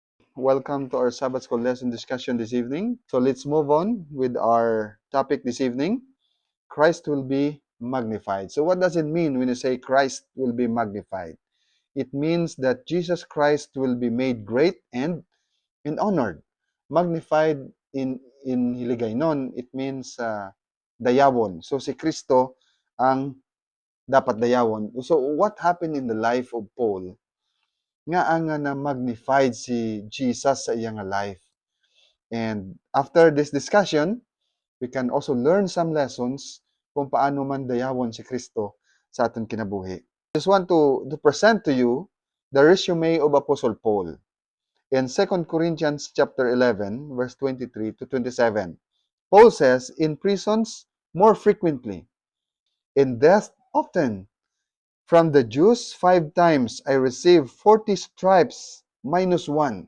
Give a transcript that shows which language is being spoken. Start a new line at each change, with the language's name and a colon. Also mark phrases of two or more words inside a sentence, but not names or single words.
English: Welcome to our Sabbath School lesson discussion this evening. So let's move on with our topic this evening. Christ will be magnified. So what does it mean when you say Christ will be magnified? It means that Jesus Christ will be made great and honored. Magnified in Hiligaynon, it means dayawon.
Hiligaynon: So si Kristo ang dapat dayawon.
English: So what happened in the life of Paul?
Hiligaynon: Nga na magnified si Jesus sa iyang life.
English: And after this discussion, we can also learn some lessons
Hiligaynon: kung paano man dayawon si Kristo sa aton kinabuhi.
English: I just want to present to you the resume of Apostle Paul. In 2 Corinthians chapter 11, verse 23 to 27, Paul says, in prisons more frequently, in death often. From the Jews 5 times I received 40 stripes minus 1.